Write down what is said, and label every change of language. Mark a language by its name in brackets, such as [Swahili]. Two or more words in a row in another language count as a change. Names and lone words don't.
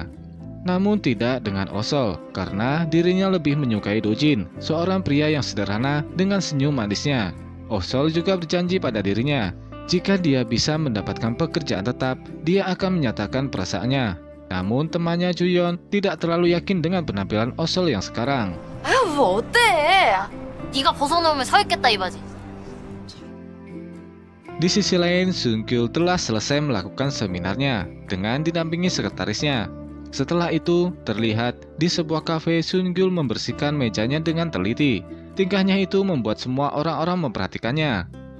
[Indonesian] Namun tidak dengan Osol, karena dirinya lebih menyukai Dojin, seorang pria yang sederhana dengan senyum manisnya. Osol juga berjanji pada dirinya, jika dia bisa mendapatkan pekerjaan tetap, dia akan menyatakan perasaannya. Namun temannya Juyeon tidak terlalu yakin dengan penampilan Osol yang sekarang. [Korean] 뭐 어때? 네가 벗어놓으면 사겠다 이 바지. [Indonesian] Di sisi lain, Sun-kyul telah selesai melakukan seminarnya dengan didampingi sekretarisnya. Setelah itu, terlihat di sebuah kafe Sun-kyul membersihkan mejanya dengan teliti. Tingkahnya itu membuat semua orang-orang memperhatikannya.